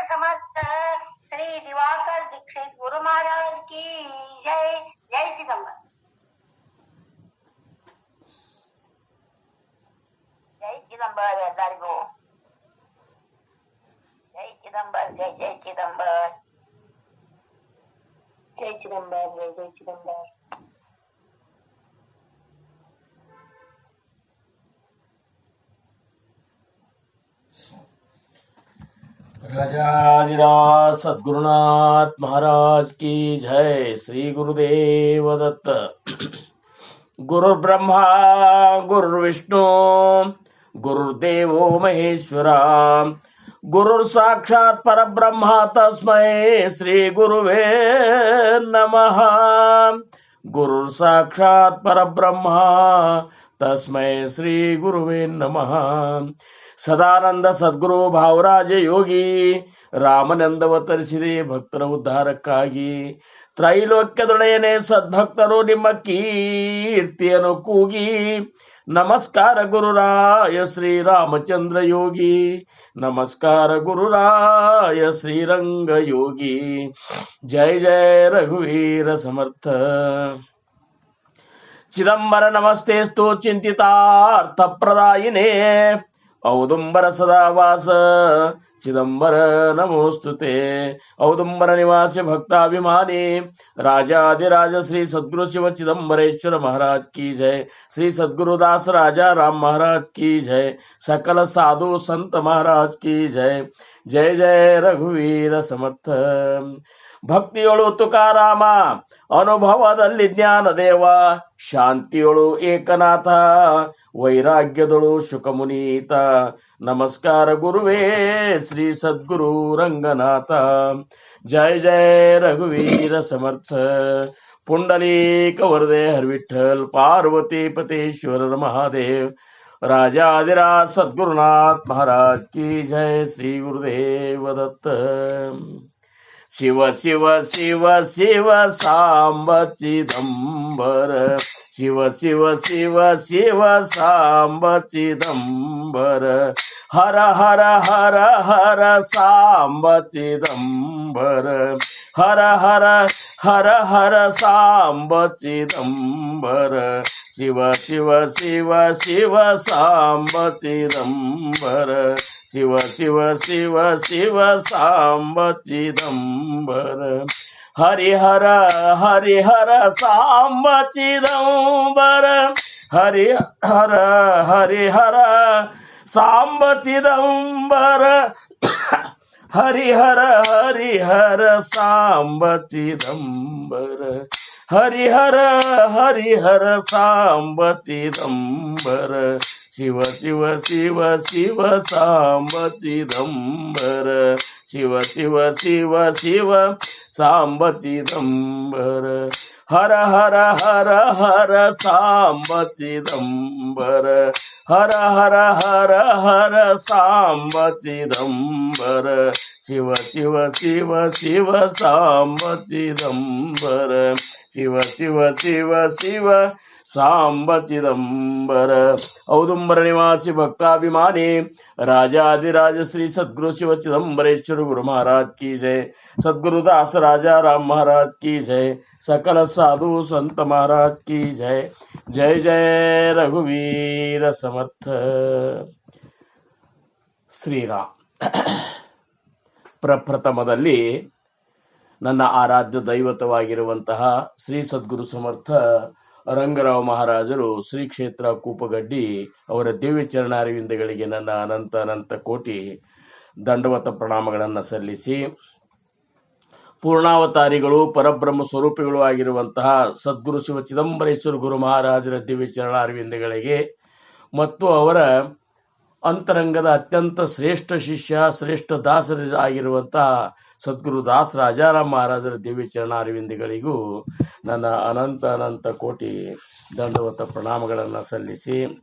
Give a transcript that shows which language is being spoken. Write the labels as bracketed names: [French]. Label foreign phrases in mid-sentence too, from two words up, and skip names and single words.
[Hindi] समर्थ। श्री दिवाकर दीक्षित गुरु महाराज की जय। जय चिदंबर। जय चिदंबर ಎಲ್ಲರಿಗೂ जय चिदंबर। जय जय चिदंबर। जय चिदंबर। जय जय चिदंबर। राजाधिराज सद्गुरुनाथ महाराज की जय। श्री गुरुदेव दत्त। [Sanskrit] गुरु ब्रह्मा गुरुर्विष्णु गुरुर्देवो महेश्वरा गुरुर साक्षात परब्रह्म तस्मै श्री गुरुवे नमः। गुरुर साक्षात परब्रह्म तस्मै श्री गुरुवे नमः। [Kannada] ಸದಾನಂದ ಸದ್ಗುರು ಭಾವರಾಜ ಯೋಗಿ ರಾಮನಂದವತರಿಸಿದೆ ಭಕ್ತರ ಉದ್ಧಾರಕ್ಕಾಗಿ. ತ್ರೈಲೋಕ್ಯದೊಡೆಯನೆ ಸದ್ಭಕ್ತರು ನಿಮ್ಮ ಕೀರ್ತಿಯನ್ನು ಕೂಗಿ. ನಮಸ್ಕಾರ ಗುರುರಾಯ ಶ್ರೀರಾಮಚಂದ್ರ ಯೋಗಿ. ನಮಸ್ಕಾರ ಗುರುರಾಯ ಶ್ರೀರಂಗ ಯೋಗಿ. ಜಯ ಜಯ ರಘುವೀರ ಸಮರ್ಥ. [Sanskrit] ಚಿದಂಬರ ನಮಸ್ತೆಸ್ತು ಚಿಂತಿತಾರ್ಥ ಪ್ರದಾಯಿನೇ ಔದುಂಬರ ಸದಾವಾಸ ಚಿದಂಬರ ನಮೋಸ್ತುತೆ. [Kannada] ಔದುಂಬರ ನಿವಾಸಿ ಭಕ್ತಾಭಿಮಾನಿ [Hindi] राजाधिराज श्री सद्गुरु शिव चिदंबरेश्वर महाराज की जय। श्री सद्गुरुदास राजा राम महाराज की जय। सकल साधु संत महाराज की जय। जय जय रघुवीर समर्थ. [Kannada] ಭಕ್ತಿಯೊಳು ತುಕಾರಾಮ ಅನುಭವದಲ್ಲಿ ಜ್ಞಾನದೇವ. ಶಾಂತಿಯೊಳು ಏಕನಾಥ ವೈರಾಗ್ಯದೊಳು ಶುಕಮುನೀತ. ನಮಸ್ಕಾರ ಗುರುವೇ ಶ್ರೀ ಸದ್ಗುರು ರಂಗನಾಥ. [Hindi] जय जय रघुवीर समर्थ. [Marathi] पुंडलीक वरदे हर विठ्ठल पार्वती पतेश्वर महादेव. [Hindi] राजाधिराज सद्गुरुनाथ महाराज की जय। श्री गुरुदेव दत्त. शिव शिव शिव शिव सांब चिदंबर. शिव शिव शिव शिव सांब चिदंबर. हर हर हर हर सांब चिदंबर. हर हर हर हर सांब चिदंबर. शिव शिव शिव शिव सांब चिदंबर. शिव शिव शिव शिव सांब चिदंबर. हरिहर हरिहर सांब चिदंबर. हरिहर हरिहर सांब चिदंबर. हरिहर हरिहर सांब चिदंबर. हरिहर हरिहर सांब चिदंबर. शिव शिव शिव शिव सांब चिदंबर. शिव शिव शिव शिव सांब चिदंबर. हर हर हर हर सांब चिदंबर. हर हर हर हर सांब चिदंबर. शिव शिव शिव शिव सांब चिदंबर. शिव शिव शिव शिव सांब चिदंबर. औदुंबर निवासी भक्ताभिमानी राजाधिराज श्री सद्गुरु शिव चिदंबरेश्वर गुरु महाराज की जय। सद्गुरुदास राजा राम महाराज की जय। सकल साधु संत महाराज की जय। जय जय रघुवीर समर्थ. [Kannada] ಶ್ರೀರಾಮ್. ಪ್ರಪ್ರಥಮದಲ್ಲಿ ನನ್ನ ಆರಾಧ್ಯ ದೈವತವಾಗಿರುವಂತಹ ಶ್ರೀ ಸದ್ಗುರು ಸಮರ್ಥ ರಂಗರಾವ್ ಮಹಾರಾಜರು ಶ್ರೀ ಕ್ಷೇತ್ರ ಕೂಪಗಡ್ಡಿ ಅವರ ದಿವ್ಯ ಚರಣಾರವಿಂದಗಳಿಗೆ ನನ್ನ ಅನಂತ ಅನಂತ ಕೋಟಿ ದಂಡವತ ಪ್ರಣಾಮಗಳನ್ನು ಸಲ್ಲಿಸಿ, ಪೂರ್ಣಾವತಾರಿಗಳು ಪರಬ್ರಹ್ಮ ಸ್ವರೂಪಿಗಳು ಆಗಿರುವಂತಹ ಸದ್ಗುರು ಶಿವ ಚಿದಂಬರೇಶ್ವರ ಗುರು ಮಹಾರಾಜರ ದಿವ್ಯ ಚರಣಾರವಿಂದಗಳಿಗೆ ಮತ್ತು ಅವರ ಅಂತರಂಗದ ಅತ್ಯಂತ ಶ್ರೇಷ್ಠ ಶಿಷ್ಯ ಶ್ರೇಷ್ಠ ದಾಸರ ಆಗಿರುವಂತಹ ಸದ್ಗುರು ದಾಸ್ ರಾಜಾರಾಮ್ ಮಹಾರಾಜರ ದಿವ್ಯ ಚರಣಾರವಿಂದಗಳಿಗೂ ನನ್ನ ಅನಂತ ಅನಂತ ಕೋಟಿ ದಂಡವತ ಪ್ರಣಾಮಗಳನ್ನು ಸಲ್ಲಿಸಿ,